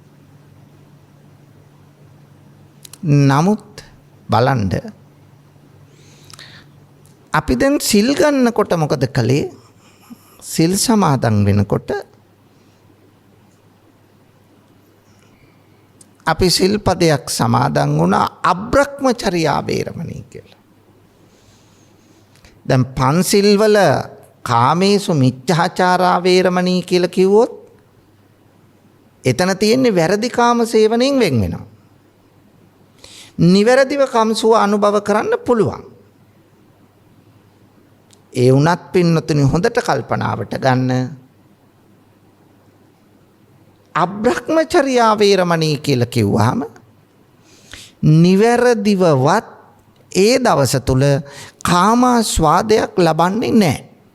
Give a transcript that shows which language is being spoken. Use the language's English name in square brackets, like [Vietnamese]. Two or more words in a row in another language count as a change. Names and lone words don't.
[Sinhala] නමුත් බලන්න අපි දැන් සිල් ගන්නකොට මොකද කළේ? සිල් සමාදන් වෙනකොට අපි සිල්පදයක් සමාදන් වුණා [Pali] අබ්‍රහ්මචර්යා වේරමණී [Sinhala] කියලා. දැන් පන්සිල් වල [Pali] කාමේසු මිච්ඡාචාරා වේරමණී [Sinhala] කියලා කිව්වොත් එතන තියෙන්නේ වැරදි කාම සේවනයෙන් වෙන් වෙනවා. නිවැරදිව කම්සුව අනුභව කරන්න පුළුවන්. ඒ වුණත් පින්නතුනි හොඳට කල්පනාවට ගන්න. [Pali] අබ්‍රහ්මචර්යා වේරමණී [Sinhala] කියලා කිව්වහම නිවැරදිවවත් ඒ දවස තුල කාමාස්වාදයක් ලබන්නේ නැහැ.